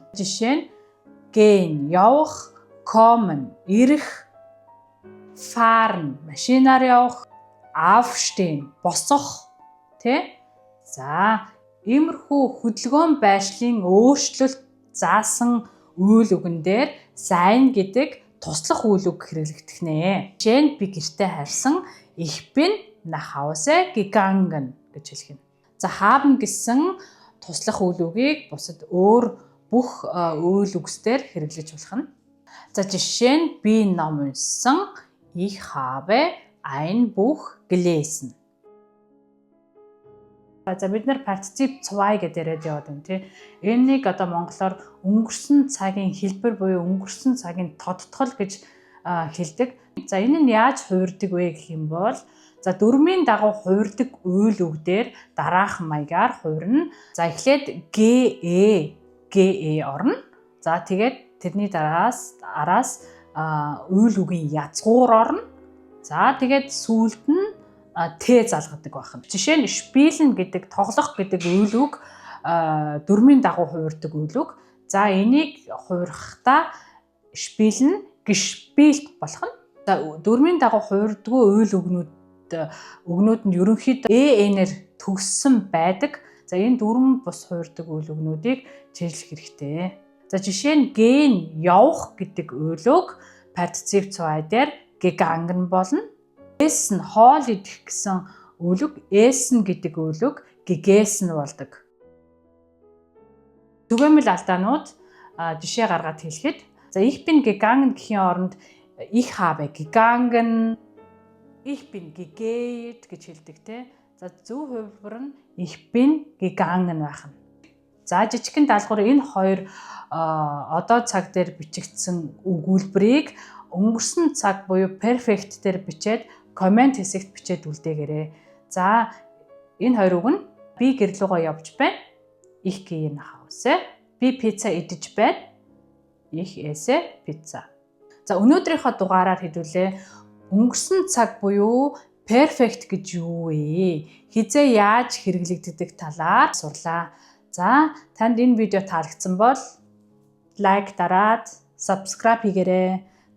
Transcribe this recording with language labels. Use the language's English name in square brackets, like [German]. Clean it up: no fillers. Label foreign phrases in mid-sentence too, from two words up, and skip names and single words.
[Mongolian] Жишээ нь gehen явах, kommen ирэх, fahren машинаар явах, aufstehen босох, тэ? За иймэрхүү хөдөлгөөн байршлын өөрчлөлт заасан үйл үгэн дээр sein гэдэг туслах үйл үг хэрэглэгдэх нэ. Жишээ нь би гэртээ харсан [German] ich bin nach Hause gegangen [Mongolian] гэж хэлэх нь. За haben гэсэн туслах үйл үгийг бусад өөр бүх үйл үгсээр хэрэглэж болох нь. За жишээ нь би ном уншсан [German] ich habe ein Buch gelesen. [Mongolian] За бид нар Partizip 2 гэдэг яриад яваад байна тий. Энийг одоо монголоор өнгөрсөн цагийн хэлбэр буюу өнгөрсөн цагийн тодтгол гэж хэлдэг. За энэ нь яаж хувирдаг вэ гэх юм бол за дөрмийн дагуу хувирдаг үйл үг дээр дараах маягаар хувирна. За эхлээд GE орно. За тэгээд тэрний араас үйл үгийн язгуур орно. За тэгээд сүүлд нь Т залгадаг байна. Жишээ нь spielen гэдэг тоглох гэдэг үйл үг дөрмийн дагуу хувирдаг үйл үг. За энийг хувирахдаа [German] spielen gespielt [Mongolian] болох нь. За дөрмийн дагуу хувирдаггүй үйл өгнүүд нь ерөнхийдөө ээр төгссөн байдаг. За энэ дөрвөн бус хувирдаг үйл өгнүүдийг чиглэх хэрэгтэй. За жишээ нь gehen явах гэдэг үйл үг Partizip 2 дээр gegangen болно. Essen хоол идэх гэсэн үйл үг essen гэдэг үйл үг gegessen болдог. Түгээмэл алдаанууд жишээ гаргаад хэлэхэд за [German] ich bin gegangen [Mongolian] гэхийн оронд [German] ich habe gegangen, ich bin gegeht [Mongolian] гэж хэлдэг те. За зөв хувилбар нь [German] ich bin gegangen [Mongolian] байна. За жижигхэн даалгавар энэ хоёр одоо цаг дээр бичигдсэн өгүүлбэрийг өнгөрсөн цаг буюу perfect дээр бичээд комент хэсэгт бичээд үлдээгээрэй. За энэ хоёр үг нь би гэр лугаа явж байна. [German] Ich gehe nach Hause. [Mongolian] Би пицца идэж байна. [German] Ich esse Pizza. [Mongolian] За өнөөдрийнхөө дугаараар хэдүүлээ өнгөрсөн цаг буюу perfect гэж юу вэ? Хизээ яаж хэрэглэгддэг талаар сурлаа. За танд энэ видео таалагдсан бол лайк дараад subscribe хийгээрэй.